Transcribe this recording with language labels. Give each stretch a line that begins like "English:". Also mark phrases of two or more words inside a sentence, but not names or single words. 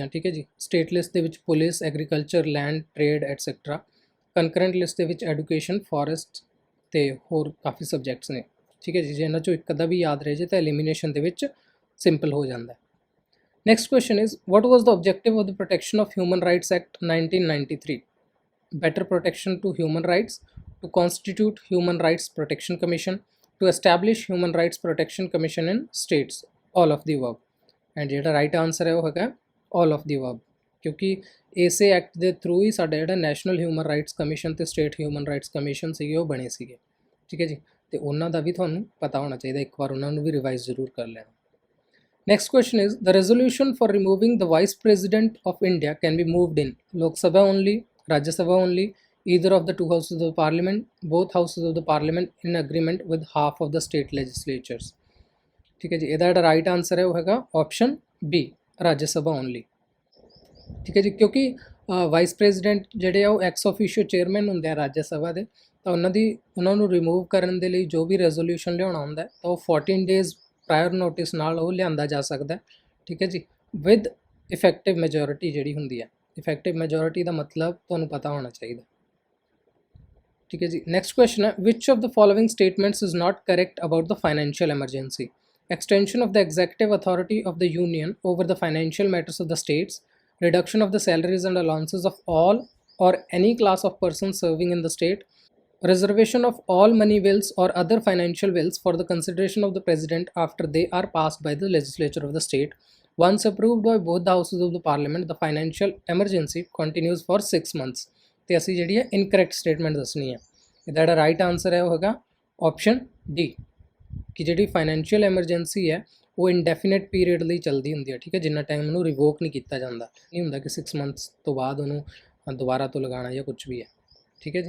Punjabi: ਠੀਕ ਹੈ ਜੀ,
English: state list
Punjabi: ਦੇ ਵਿੱਚ
English: police, agriculture, land, trade etcetera. concurrent list
Punjabi: ਦੇ ਵਿੱਚ
English: education, forest
Punjabi: ਤੇ ਹੋਰ ਕਾਫੀ ਸਬਜੈਕਟਸ ਨੇ। ਠੀਕ ਹੈ ਜੀ, ਜੇ ਇਹਨਾਂ ਚੋਂ ਇੱਕ ਅੱਧਾ ਵੀ ਯਾਦ ਰਹੇ ਜੇ ਤਾਂ ਐਲੀਮੀਨੇਸ਼ਨ ਦੇ ਵਿੱਚ ਸਿੰਪਲ ਹੋ ਜਾਂਦਾ।
English: Next question is, what was the objective of the Protection of Human Rights Act 1993? better protection to human rights, to constitute human rights protection commission, to establish human rights protection commission in states, all of the above।
Punjabi: and ਜਿਹੜਾ
English: right answer
Punjabi: ਹੈ ਉਹ ਹੈਗਾ
English: all of the above,
Punjabi: ਕਿਉਂਕਿ ਇਸੇ ਐਕਟ ਦੇ ਥਰੂ ਹੀ ਸਾਡਾ ਜਿਹੜਾ ਨੈਸ਼ਨਲ ਹਿਊਮਨ ਰਾਈਟਸ ਕਮਿਸ਼ਨ ਤੇ ਸਟੇਟ ਹਿਊਮਨ ਰਾਈਟਸ ਕਮਿਸ਼ਨ ਸੀਗੇ ਉਹ ਬਣੇ ਸੀਗੇ। ਠੀਕ ਹੈ ਜੀ, ਤੇ ਉਹਨਾਂ ਦਾ ਵੀ ਤੁਹਾਨੂੰ ਪਤਾ ਹੋਣਾ ਚਾਹੀਦਾ, ਇੱਕ ਵਾਰ ਉਹਨਾਂ ਨੂੰ ਵੀ ਰਿਵਾਈਜ਼ ਜ਼ਰੂਰ ਕਰ ਲੈਣਾ।
English: Next question is, the resolution for removing the vice president of India can be moved in Lok Sabha only, Rajya Sabha only, either of the two houses of the parliament, both houses of the parliament in agreement with half of the state legislatures।
Punjabi: ਠੀਕ ਹੈ ਜੀ, ਇਹਦਾ ਜਿਹੜਾ
English: right answer
Punjabi: ਹੈ ਉਹ ਹੈਗਾ
English: option B,
Punjabi: ਰਾਜ ਸਭਾ ਓਨਲੀ। ਠੀਕ ਹੈ ਜੀ, ਕਿਉਂਕਿ
English: vice president
Punjabi: ਜਿਹੜੇ ਆ ਉਹ
English: ex officio chairman
Punjabi: ਹੁੰਦੇ ਆ ਰਾਜ ਸਭਾ ਦੇ, ਤਾਂ ਉਹਨਾਂ ਨੂੰ ਰਿਮੂਵ ਕਰਨ ਦੇ ਲਈ ਜੋ ਵੀ ਰੈਜ਼ੋਲੂਸ਼ਨ ਲਿਆਉਣਾ ਹੁੰਦਾ ਤਾਂ ਉਹ
English: 14 days prior notice
Punjabi: ਨਾਲ ਉਹ ਲਿਆਂਦਾ ਜਾ ਸਕਦਾ। ਠੀਕ ਹੈ ਜੀ,
English: with effective majority
Punjabi: ਜਿਹੜੀ ਹੁੰਦੀ ਹੈ।
English: effective majority
Punjabi: ਦਾ ਮਤਲਬ ਤੁਹਾਨੂੰ ਪਤਾ ਹੋਣਾ ਚਾਹੀਦਾ। ਠੀਕ ਹੈ ਜੀ,
English: next question
Punjabi: ਹੈ,
English: which of the following statements is not correct about the financial emergency? extension of the executive authority of the union over the financial matters of the states, reduction of the salaries and allowances of all or any class of persons serving in the state, reservation of all money bills or other financial bills for the consideration of the president after they are passed by the legislature of the state. Once approved by both the houses of the parliament, the financial emergency continues for 6 months।
Punjabi: ਤੇ ਅਸੀਂ ਜਿਹੜੀ ਹੈ
English: incorrect statement
Punjabi: ਦੱਸਣੀ ਹੈ। ਇਹਦਾ ਜਿਹੜਾ
English: right answer
Punjabi: ਹੈ ਉਹ ਹੈਗਾ
English: option D,
Punjabi: ਕਿ ਜਿਹੜੀ
English: financial emergency
Punjabi: ਹੈ ਉਹ
English: indefinite period
Punjabi: ਲਈ ਚੱਲਦੀ ਹੁੰਦੀ ਹੈ, ਠੀਕ ਹੈ। ਜਿੰਨਾ ਟਾਈਮ ਉਹਨੂੰ ਰਿਵੋਕ ਨਹੀਂ ਕੀਤਾ ਜਾਂਦਾ, ਨਹੀਂ ਹੁੰਦਾ ਕਿ 6 ਮੰਥਸ ਤੋਂ ਬਾਅਦ ਉਹਨੂੰ ਦੁਬਾਰਾ ਤੋਂ ਲਗਾਉਣਾ ਜਾਂ ਕੁਝ ਵੀ ਹੈ, ਠੀਕ ਹੈ ਜੀ।